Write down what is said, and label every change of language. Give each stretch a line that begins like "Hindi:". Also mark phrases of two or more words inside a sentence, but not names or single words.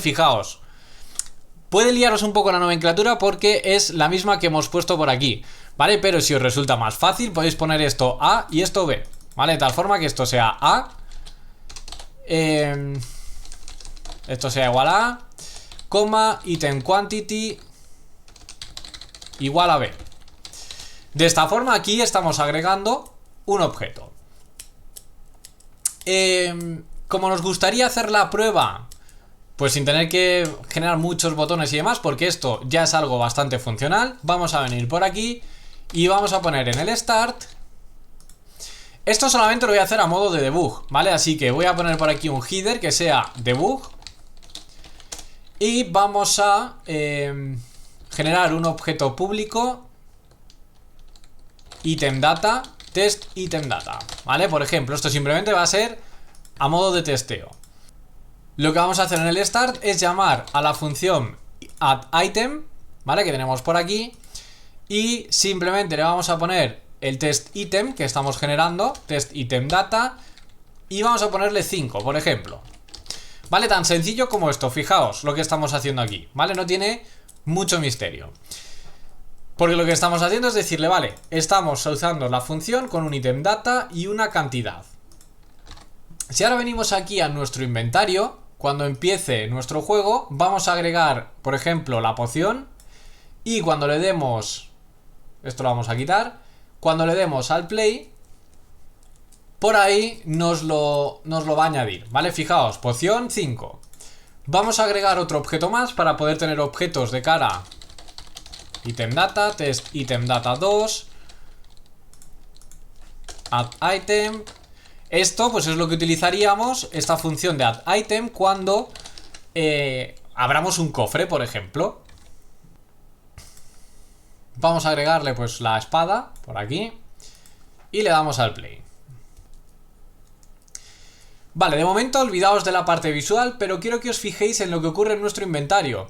Spanish: Fijaos, puede liaros un poco la nomenclatura porque es la misma que hemos puesto por aquí, ¿vale? Pero si os resulta más fácil, podéis poner esto A y esto B, ¿vale? De tal forma que esto sea A, esto sea igual a, coma,
English: item quantity
Spanish: igual a B. De esta forma aquí estamos agregando un objeto. Como nos gustaría hacer la prueba, pues sin tener que generar muchos botones y demás, porque esto ya es algo bastante funcional, vamos a venir por aquí y vamos a poner en el start. Esto solamente lo voy a hacer a modo de debug, ¿vale? Así que voy a poner por aquí un header que sea debug. Y vamos a generar un objeto público
English: item data, test item data,
Spanish: ¿vale? Por ejemplo, esto simplemente va a ser a modo de testeo. Lo que vamos a hacer en el start es llamar a la función
English: add item,
Spanish: ¿vale? Que tenemos por aquí. Y simplemente le vamos a poner el
English: test item
Spanish: que estamos generando,
English: test item data,
Spanish: y vamos a ponerle 5, por ejemplo. ¿Vale? Tan sencillo como esto, fijaos lo que estamos haciendo aquí, ¿vale? No tiene mucho misterio. Porque lo que estamos haciendo es decirle, vale, estamos usando la función con un
English: item data
Spanish: y una cantidad. Si ahora venimos aquí a nuestro inventario, cuando empiece nuestro juego, vamos a agregar, por ejemplo, la poción. Y cuando le demos, esto lo vamos a quitar, cuando le demos al play, por ahí nos lo va a añadir, ¿vale? Fijaos, poción 5. Vamos a agregar otro objeto más para poder tener objetos de cara.
English: Item data, test item data 2, add item.
Spanish: Esto pues es lo que utilizaríamos, esta función de
English: add item,
Spanish: cuando abramos un cofre, por ejemplo. Vamos a agregarle pues la espada por aquí y le damos al play. Vale, de momento olvidaos de la parte visual, pero quiero que os fijéis en lo que ocurre en nuestro inventario.